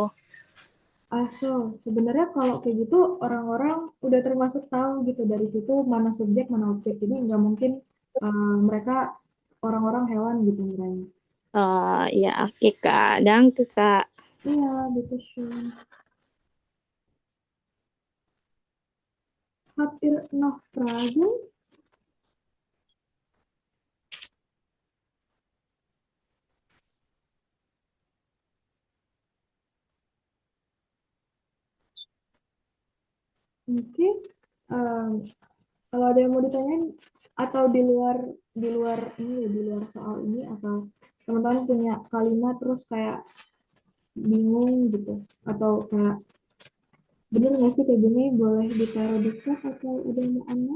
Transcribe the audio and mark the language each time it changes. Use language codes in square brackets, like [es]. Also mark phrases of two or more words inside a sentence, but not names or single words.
[id] so sebenarnya kalau kayak gitu orang-orang udah termasuk tahu gitu dari situ mana subjek mana objek, jadi nggak mungkin mereka orang-orang hewan gitu ngiranya. Oh iya oke Kak. Danke Kak. Iya, gitu sih. [de] Habt ihr noch Fragen? [id] Oke. Em, Kalau ada yang mau ditanyain atau di luar ini ya, di luar soal ini, atau teman-teman punya kalimat terus kayak bingung gitu, atau kayak bener nggak sih kayak gini, boleh ditaruh di chat atau udah mau online?